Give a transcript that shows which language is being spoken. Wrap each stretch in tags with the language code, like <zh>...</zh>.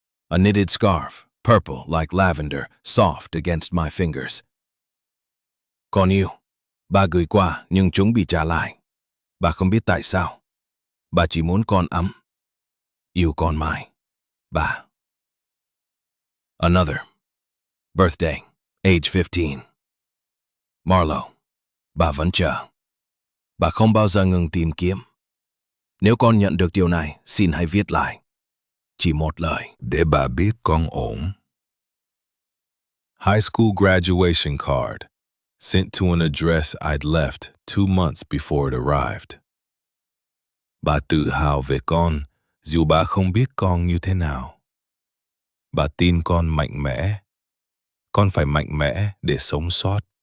<en>A knitted scarf, purple like lavender, soft against my fingers.</en> <vi>Con yêu. Bà gửi qua nhưng chúng bị trả lại. Bà không biết tại sao. Bà chỉ muốn con ấm. Yêu con mãi. Bà.</vi> <en>Another. Birthday. Age 15.</en> <vi>Marlo. Bà vẫn chờ. Bà không bao giờ ngừng tìm kiếm. Nếu con nhận được điều này, xin hãy viết lại. Chỉ một lời. Để bà biết con ổn.</vi> <en>High school graduation card, sent to an address I'd left 2 months before it arrived.</en> <vi>Bà tự hào về con, dù bà không biết con như thế nào. Bà tin con mạnh mẽ. Con phải mạnh mẽ để sống sót.</vi>